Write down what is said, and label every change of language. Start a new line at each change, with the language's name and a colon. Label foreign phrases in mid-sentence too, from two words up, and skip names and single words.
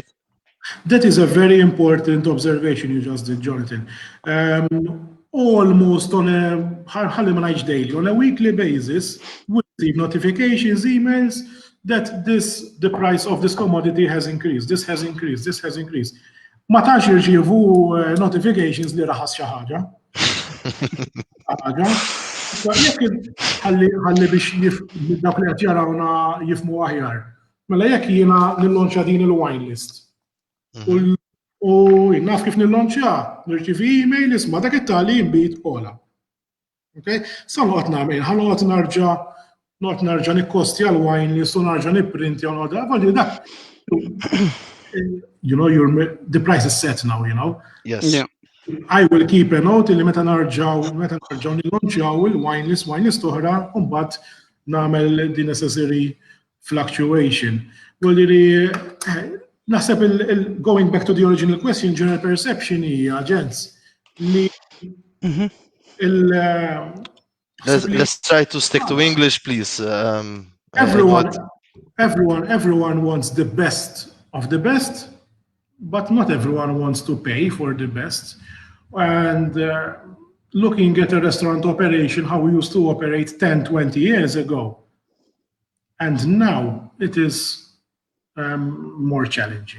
English: That is a very important observation you just did, Jonathan. Almost on a daily, on a weekly basis, we receive notifications, emails that the price of this commodity has increased. This has increased. This has increased.
Maltese: Ma tantx jirċievu notifications li raħas xi ħaġa. Ħalli biex dak li qed jarawna jifhmu aħjar. Mela jekk jiena nillonċa din il-
English: wine list.
Maltese: U naf kif nillonċja, nirċivi email isma' dak it-tali jinbit ola. Okay? Sa noqgħod nagħmel, noqgħod narġa' nikkostja l-
English: wine list
Maltese: u narġa' nipprintja u noqgħod dak.
English: The price is set now, Yes. Yeah. I will keep a note
Maltese: li meta narġaw nillonċjaw il-
English: wine list
Maltese: oħra u mbagħad nagħmel
English: the necessary fluctuation. naħseb going back to the original question, general perception
Maltese: hija ġens li
English: Let's try to stick to English, please. I know everyone everyone wants the best of the best, but not everyone wants to pay for the best. And looking at a restaurant operation, how we used to operate 10, 20 years ago, and now it is more challenging.